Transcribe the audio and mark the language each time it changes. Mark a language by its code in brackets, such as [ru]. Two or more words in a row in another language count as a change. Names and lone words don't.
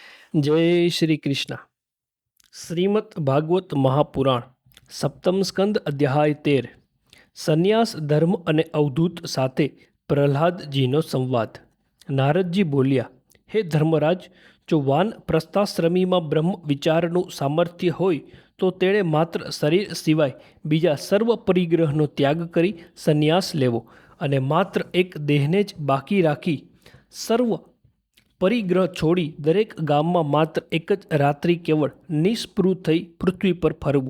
[gu] જય શ્રી કૃષ્ણ। શ્રીમદ્ ભાગવત મહાપુરાણ સપ્તમ સ્કંધ અધ્યાય 13 સંન્યાસ ધર્મ અને અવધૂત સાથે પ્રહલાદજીનો સંવાદ। નારદજી બોલ્યા, હે ધર્મરાજ, જો વાન પ્રસ્થાશ્રમીમાં બ્રહ્મ વિચારનું સામર્થ્ય હોય તો તેણે માત્ર શરીર સિવાય બીજા સર્વ પરિગ્રહનો ત્યાગ કરી સંન્યાસ લેવો અને માત્ર એક દેહને જ બાકી રાખી સર્વ પરિગ્રહ છોડી દરેક ગામમાં માત્ર એક જ રાત્રિ કેવળ નિસ્પૃહ થઈ પૃથ્વી પર ફરવું।